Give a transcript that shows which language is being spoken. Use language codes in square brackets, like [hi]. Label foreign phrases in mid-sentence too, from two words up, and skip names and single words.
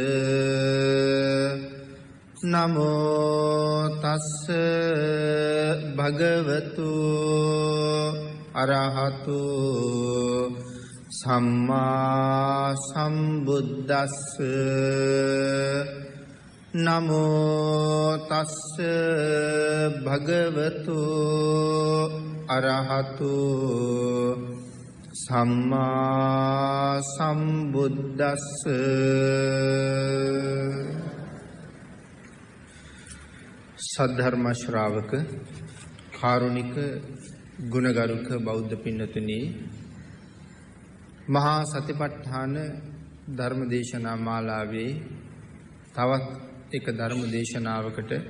[pi] නමෝ තස්ස භගවතු අරහතු සම්මා සම්බුද්දස්ස. නමෝ තස්ස භගවතු අරහතු සම්මා සම්බුද්දස්ස. [si] සද්ධර්ම ශ්‍රාවක කාරුණික ගුණගරුක බෞද්ධ පින්නතුනි, මහා සතිපට්ඨාන ධර්මදේශනා මාලාවේ තවත් එක ධර්මදේශනාවකට